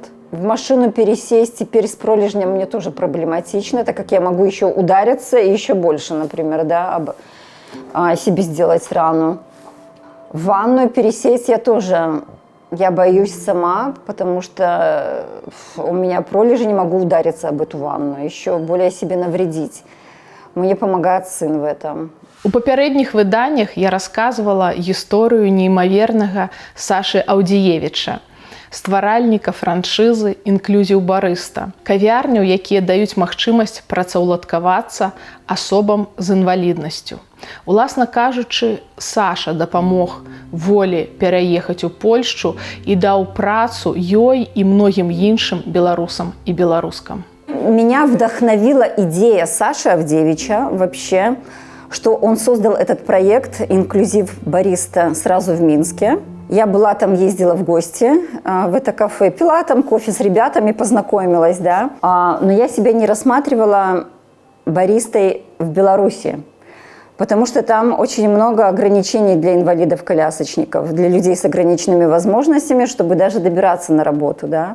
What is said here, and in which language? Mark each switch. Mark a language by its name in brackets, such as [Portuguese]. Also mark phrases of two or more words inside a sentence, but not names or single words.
[Russian] В машину пересесть теперь с пролежнем мне тоже проблематично, так как я могу еще удариться и еще больше, например, да, себе сделать рану. В ванную пересесть я боюсь сама, потому что у меня пролежень, могу удариться об эту ванну, еще более себе навредить. Мне помогает сын в этом. [Belarusian] У папярэдніх выданнях я расказвала гісторыю неймавернага Сашы Аўдзіевіча, стваральніка франшызы «Інклюзіў Барыста», кавярняў, якія даюць магчымасць працаўладкавацца асобам з інваліднасцю. Уласна кажучы, Саша дапамог волі пераехаць у Польшчу і даў працу ёй і многім іншым беларусам і беларускам. [Russian] Меня вдохновила идея Саши Авдеевича вообще, что он создал этот проект «Инклюзив Бариста» сразу в Минске. Я была там, ездила в гости в это кафе, пила там кофе с ребятами, познакомилась, да. Но я себя не рассматривала баристой в Беларуси, потому что там очень много ограничений для инвалидов-колясочников, для людей с ограниченными возможностями, чтобы даже добираться на работу, да.